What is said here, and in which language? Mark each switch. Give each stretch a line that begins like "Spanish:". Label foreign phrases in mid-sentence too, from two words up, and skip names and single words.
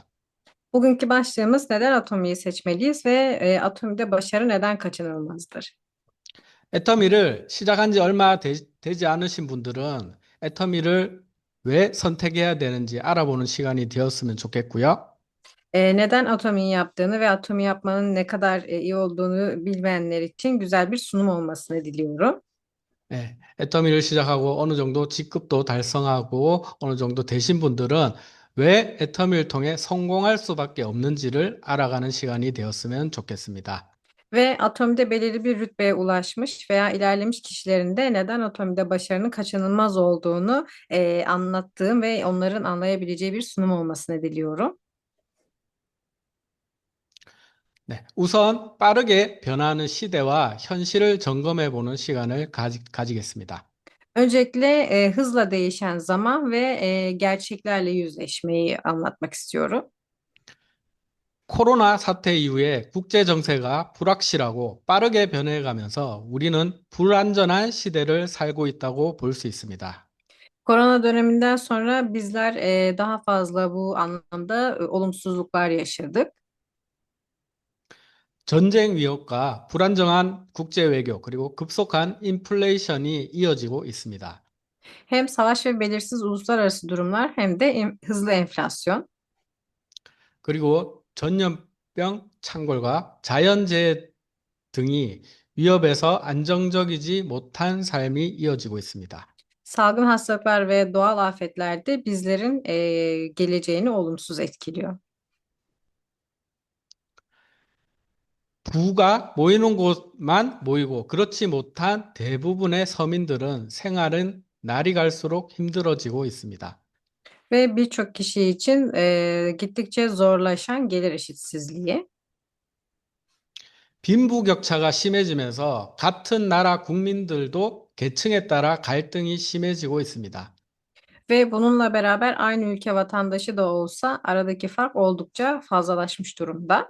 Turkish: Bugünkü başlığımız neden Atomi'yi seçmeliyiz ve Atomi'de başarı neden kaçınılmazdır?
Korean: 애터미를 시작한 지 얼마 되지 않으신 분들은 애터미를 왜 선택해야 되는지 알아보는 시간이 되었으면 좋겠고요.
Turkish: Neden Atomi'yi yaptığını ve Atomi yapmanın ne kadar iyi olduğunu bilmeyenler için güzel bir sunum olmasını diliyorum.
Korean: 네, 애터미를 시작하고 어느 정도 직급도 달성하고 어느 정도 되신 분들은 왜 애터미를 통해 성공할 수밖에 없는지를 알아가는 시간이 되었으면 좋겠습니다.
Turkish: Ve Atomi'de belirli bir rütbeye ulaşmış veya ilerlemiş kişilerin de neden Atomi'de başarının kaçınılmaz olduğunu anlattığım ve onların anlayabileceği bir sunum olmasını diliyorum.
Korean: 네, 우선 빠르게 변화하는 시대와 현실을 점검해 보는 시간을 가지겠습니다.
Turkish: Öncelikle hızla değişen zaman ve gerçeklerle yüzleşmeyi anlatmak istiyorum.
Korean: 코로나 사태 이후에 국제 정세가 불확실하고 빠르게 변해가면서 우리는 불안전한 시대를 살고 있다고 볼 수 있습니다.
Turkish: Korona döneminden sonra bizler daha fazla bu anlamda olumsuzluklar yaşadık.
Korean: 전쟁 위협과 불안정한 국제 외교 그리고 급속한 인플레이션이 이어지고 있습니다.
Turkish: Hem savaş ve belirsiz uluslararası durumlar hem de hızlı enflasyon.
Korean: 그리고 전염병 창궐과 자연재해 등이 위협에서 안정적이지 못한 삶이 이어지고 있습니다.
Turkish: Salgın hastalıklar ve doğal afetler de bizlerin geleceğini olumsuz etkiliyor.
Korean: 부가 모이는 곳만 모이고 그렇지 못한 대부분의 서민들은 생활은 날이 갈수록 힘들어지고 있습니다.
Turkish: Ve birçok kişi için gittikçe zorlaşan gelir eşitsizliği.
Korean: 빈부격차가 심해지면서 같은 나라 국민들도 계층에 따라 갈등이 심해지고 있습니다.
Turkish: Ve bununla beraber aynı ülke vatandaşı da olsa aradaki fark oldukça fazlalaşmış durumda.